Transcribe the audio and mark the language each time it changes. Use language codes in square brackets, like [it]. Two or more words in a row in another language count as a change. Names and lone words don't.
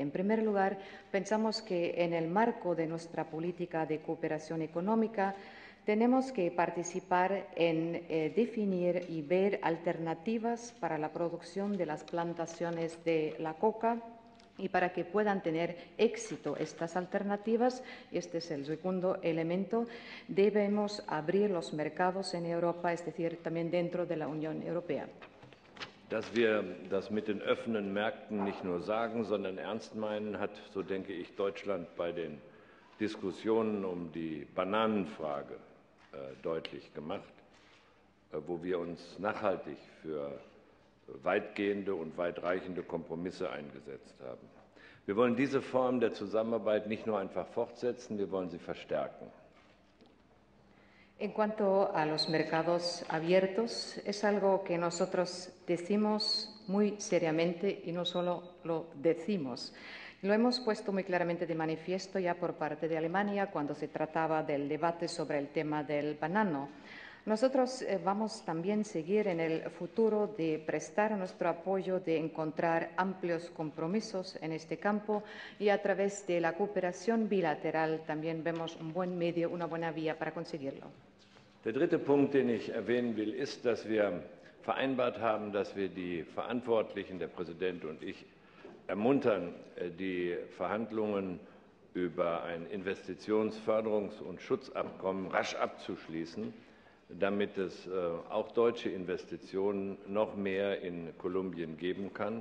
[es] En primer lugar, pensamos que en el marco de nuestra política de cooperación económica tenemos que participar en definir y ver alternativas para la producción de las plantaciones de la coca y para que puedan tener éxito estas alternativas, y este es el segundo elemento, debemos abrir los mercados en Europa, es decir, también dentro de la Unión Europea. [de] Dass wir das mit den offenen Märkten nicht nur sagen, sondern ernst meinen, hat, so denke ich, Deutschland bei den Diskussionen um die Bananenfrage deutlich gemacht, wo wir uns nachhaltig für weitgehende und weitreichende Kompromisse eingesetzt haben. Wir wollen diese Form der Zusammenarbeit nicht nur einfach fortsetzen, wir wollen sie verstärken. [es] En cuanto a los mercados abiertos, es algo que nosotros decimos muy seriamente y no solo lo decimos. Lo hemos puesto muy claramente de manifiesto ya por parte de Alemania cuando se trataba del debate sobre el tema del banano. Nosotros vamos también a seguir en el futuro de prestar nuestro apoyo, de encontrar amplios compromisos en este campo y a través de la cooperación bilateral también vemos un buen medio, una buena vía para conseguirlo. [de] Der dritte Punkt, den ich erwähnen will, ist, dass wir vereinbart haben, dass wir die Verantwortlichen, der Präsident und ich, ermuntern, die Verhandlungen über ein Investitionsförderungs- und Schutzabkommen rasch abzuschließen, damit es auch deutsche Investitionen noch mehr in Kolumbien geben kann.